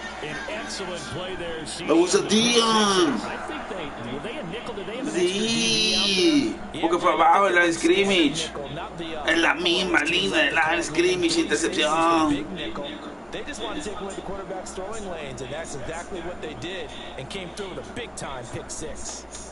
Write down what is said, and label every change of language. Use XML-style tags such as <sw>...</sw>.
<en>An excellent play there.</en> <es>Me gusta Deion.</es> <en>I think were they a nickel? Did they have an</en> <es>Sí. Porque fue abajo en la scrimmage. En la misma línea de la scrimmage, intercepción.</es> <en>They just want to take away the quarterback's throwing lanes, and that's exactly what they did, and came through with a big-time pick 6.</en>